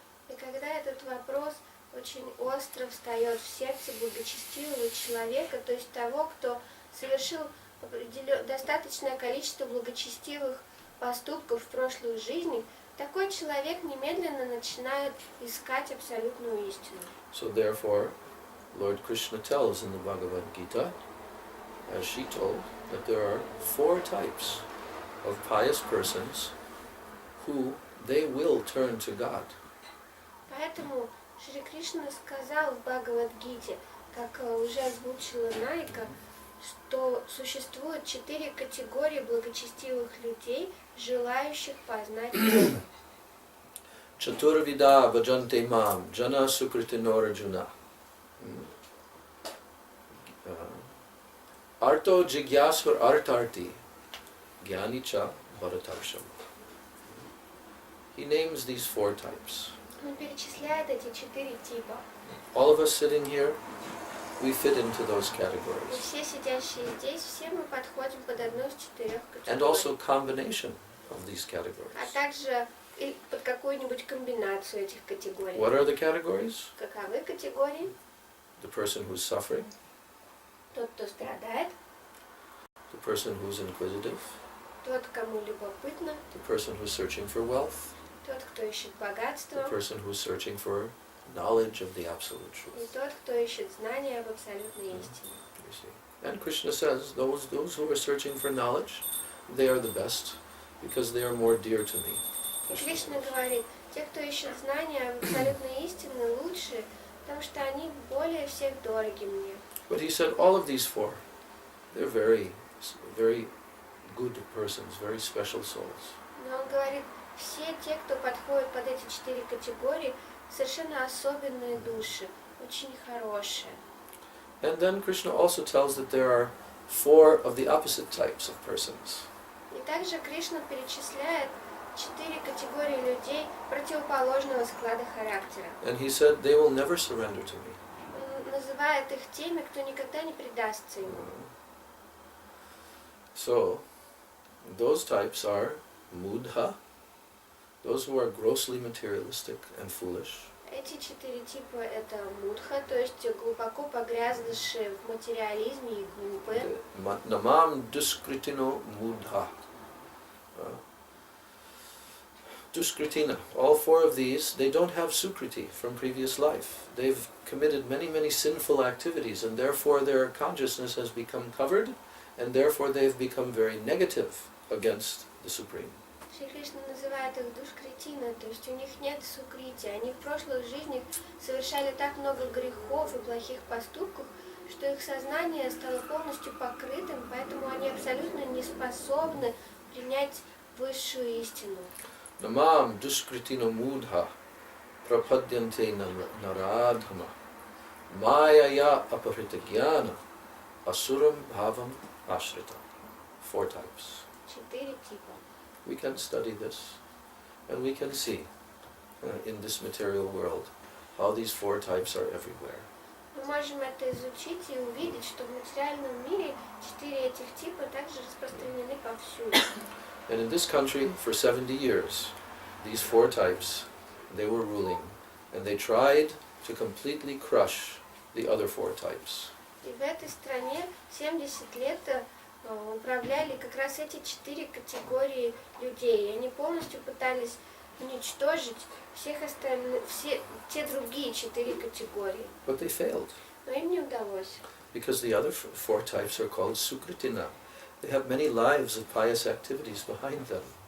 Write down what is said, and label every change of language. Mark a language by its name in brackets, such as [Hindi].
[Russian] И когда этот вопрос очень остро встает в сердце благочестивого человека, то есть того, кто совершил достаточное количество благочестивых поступков в прошлых жизнях, такой человек немедленно начинает искать абсолютную истину. [English] So therefore, Lord Krishna tells in the Bhagavad Gita, as she told, that there are 4 types of pious persons who they will turn to God. [Russian] Поэтому Шри Кришна сказал в Бхагавад-гите, как уже озвучила Найка, что существует 4 категории благочестивых людей, желающих познать Бога. [Sanskrit] Chaturvida bhajanti mam jana sukritinora. Arto jigyasur artarti gyanicha bharatarsham. [English] He names these 4 types. [Russian] Он перечисляет эти 4 типа. [English] All of us sitting here, we fit into those [Russian] И [English] categories. [Russian] все сидящие здесь, все мы подходим под одну из 4 [English] And [Russian] категорий. [English] also combination of these [Russian] А [English] categories. [Russian] также и под какую-нибудь комбинацию этих категорий. [English] What are the categories? [Russian] Каковы категории? [English] The person who's suffering, [Russian] Тот, кто страдает, [English] the person who's inquisitive, [Russian] тот, кому любопытно, [English] the person who's searching for wealth, [Russian] тот, кто ищет [English] the [Russian] богатство, [English] person who's searching for knowledge of the absolute [Russian] и [English] truth. [Russian] тот, кто ищет знания об абсолютной истине. [English] You see. And Krishna says, those who are searching for knowledge, they are the best, because they are more dear to me. [Russian] И Кришна говорит, те, кто ищет знания об абсолютной истине, лучше, потому что они более всех дороги мне. [English] But he said all of these 4, they're very, very good persons, very special souls. [Russian] Но он говорит, все те, кто подходит под эти 4 категории, совершенно особенные души, очень хорошие. [English] And then Krishna also tells that there are 4 of the opposite types of persons. [Russian] И также Кришна перечисляет 4 категории людей противоположного склада характера. [English] And he said they will never surrender to me. [Russian] Он называет их теми, кто никогда не предастся ему. [English] So, those types are mudha, those who are grossly materialistic and foolish. [Russian] Эти 4 типа это мудха, то есть глубоко погрязнувшие в материализме и глупые. [Sanskrit] Namam duskritino mudha. Duskritina. [English] All 4 of these, they don't have sukriti from previous life. They've committed many, many sinful activities, and therefore their consciousness has become covered, and therefore they've become very negative against the Supreme. [Russian] Шри Кришна называет их душкритина, то есть у них нет сукрити. Они в прошлых жизнях совершали так много грехов и плохих поступков, что их сознание стало полностью покрытым, поэтому они абсолютно не способны принять высшую истину. [Sanskrit] Namam duskritino mudha prapadyante naradhama mayaya aparita jnana asuram bhavam ashrita. [English] 4 types. [Russian] 4 типа. [English] We can study this, and we can see in this material world how these 4 types are everywhere. [Russian] Мы можем это изучить и увидеть, что в материальном мире 4 этих типа также распространены повсюду. [English] And in this country, for 70 years, these 4 types, they were ruling, and they tried to completely crush the other 4 types. [Russian] И в этой стране 70 лет управляли как раз эти 4 категории людей. И они полностью пытались уничтожить всех остальных, все те другие 4 категории. [English] But they failed, [Russian] Но им не удалось. [English] because the other 4 types are called sukritina. They have many lives of pious activities behind them.